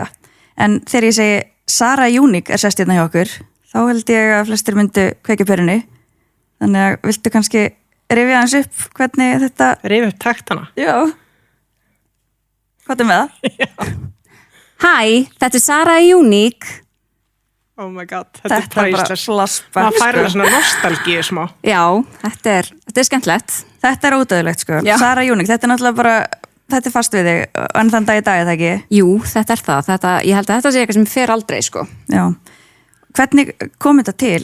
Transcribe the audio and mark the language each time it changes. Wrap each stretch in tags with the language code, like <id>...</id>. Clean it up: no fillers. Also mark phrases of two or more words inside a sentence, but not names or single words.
<is>En þegar ég segi Sara Unique er sest hérna hjá okkur, þá held ég að flestir myndu kveikja perunni. Þannig að viltu kannski rifja hans upp hvernig þetta... Rifja upp taktana. Já. Hvað er með það? Já. Hæ, þetta er Sara Unique.</is> <en>Oh my god,</en> <is>þetta er bara flashback. Það fær alveg svona nostalgíu smá. Já, þetta er skemmtilegt. Þetta er ódöðlegt sko. Já. Sara Unique, þetta er náttúrulega bara, þetta er fast við þig, en þann dag í dag er það ekki? Jú, þetta er það. Ég held að þetta sé eitthvað sem fer aldrei, sko. Já. Hvernig kom þetta til?</is>